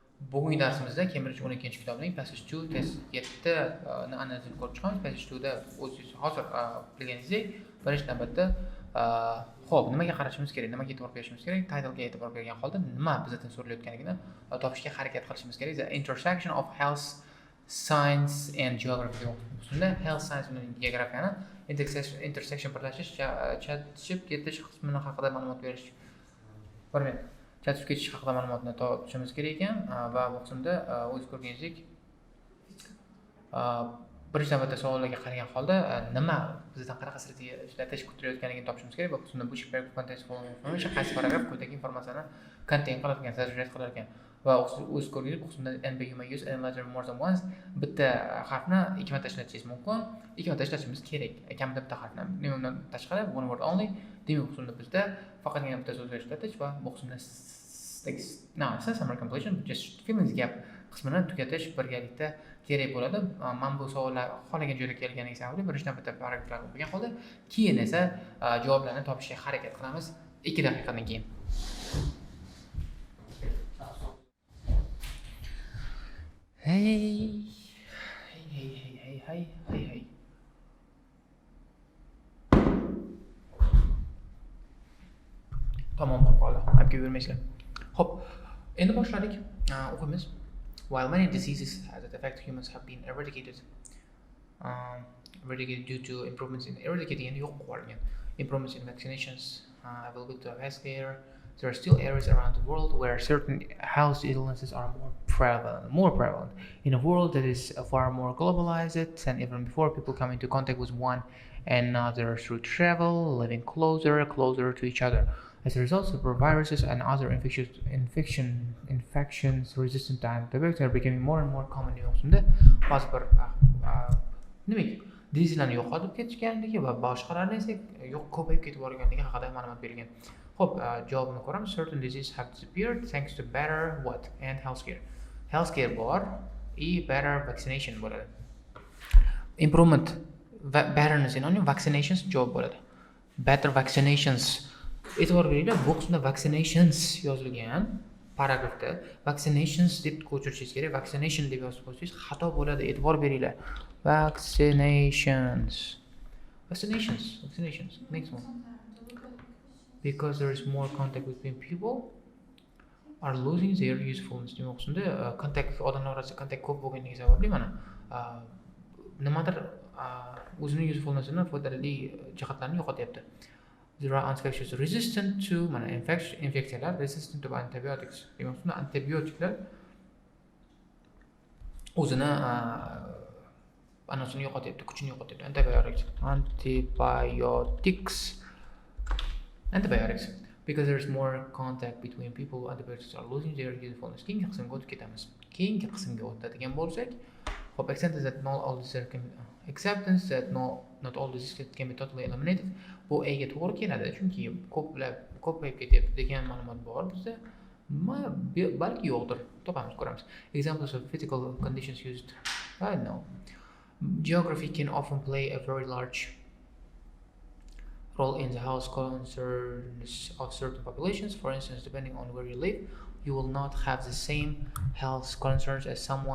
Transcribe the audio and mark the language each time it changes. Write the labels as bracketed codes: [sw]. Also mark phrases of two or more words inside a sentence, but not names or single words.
[uz] Bugungi darsimizda Cambridge 12 kitobning Passage 2 test 7 ni analizini ko'rib chiqamiz. Passage 2 da o'zingiz hozir bilganingizdek, birinchi navbatda xo'p, nimaga qarashimiz kerak, nimaga e'tibor berishimiz kerak, title'ga e'tibor bergan holda nima bizdan so'ralayotganligini topishga harakat qilishimiz kerak. [en] The intersection of health science and geography. [uz] Unda [en] health science [uz] bilan geografiyani intersection birlashish, chatishib ketish qismini haqida ma'lumot berish. Chatib ketish haqida ma'lumotni topishimiz kerak ekan va bu qismda o'z ko'rganingizdek birinchi navbatda savollarga qaragan holda nima bizdan qanaqa strategiya ishlatish kutilayotganligini topishimiz kerak. Bu qismda bu paragraf [en] content information [uz] qaysi paragraf quyidagi informatsiyani contain qilar ekan, sazerate qilar ekan va o'z ko'rganingiz bu qismda [en] and you may use analyzer more than once. [uz] Bitta harfni ikki marta ishlatishingiz mumkin, ikki marta ishlatishimiz kerak. Kamida bitta harfni undan tashqari [en] one word only. [uz] Demak, bu qismda bizda faqatgina bitta so'z ishlatish va bu qismda [en] summary completion, just filling the gap [uz] qismini tugatish birgalikda kerak bo'ladi. Men bu savollar xohlagan joyda kelganligi sababli birinchi navbatda paragraflar o'qigan holda, keyin esa javoblarni topishga harakat qilamiz 2 daqiqadan keyin. Hey. Tamam, qoldi. Aytib bermaysizlar. Hop, endi boshladik. O'qiymiz. [en] While many diseases that affect humans have been eradicated due to improvements in improvements in vaccinations, availability of healthcare, there are still areas around the world where certain health illnesses are more prevalent. In a world that is far more globalized than even before, people come into contact with one another through travel, living closer to each other. As a result, viruses and other infections resistant to antibiotics are becoming more and more common. [uz] Ba'zi bir diseaselarni yo'qotib ketishganligi va boshqalarni esa ko'payib ketib borganligi haqida ma'lumot berilgan. Xo'p, javobini ko'ramiz. [en] Certain diseases have disappeared thanks to better and healthcare. [uz] Healthcare bor, [en] better vaccination [uz] bo'ladi. [en] Improvement better [uz] ni sinonim, vaccinations javob bo'ladi. [en] Better vaccinations. [uz] E'tibor beringlar, bu qismda vaccinations yozilgan paragrafda vaccinations deb ko'chirishingiz kerak. Vaccination deb yozib qo'ysangiz xato bo'ladi. E'tibor beringlar. [en] Vaccinations. Next one. Because there is more contact between people are losing their usefulness. [uz] Demak, shunda odamlar orasida kontakt ko'p bo'lganligi sababli mana nimadir o'zining usefulnessini, foydali jihatlarini yo'qotyapti. [en] There are infections resistant to infeksiyalar resistant to antibiotics. [uz] Demak, shunda antibiotiklar o'zini anasini yo'qotyapti, kuchini yo'qotyapti. [en] Antibiotics. Because there is more contact between people, antibiotics are losing their usefulness. [uz] Keyingi qismga o'tib ketamiz. Keyingi qismga o'tadigan bo'lsak, [en] acceptance that not all diseases can be totally eliminated. [uz] Bu A'ga to'g'ri keladi, chunki ko'payib ketyapti degan ma'lumot bor bizda. Balki yo'qdir, topamiz, ko'ramiz. [en] Examples of physical conditions used. No. Geography can often play a very large role in the health concerns of certain populations. For instance, depending on where you live, you will not have the same health concerns as someone.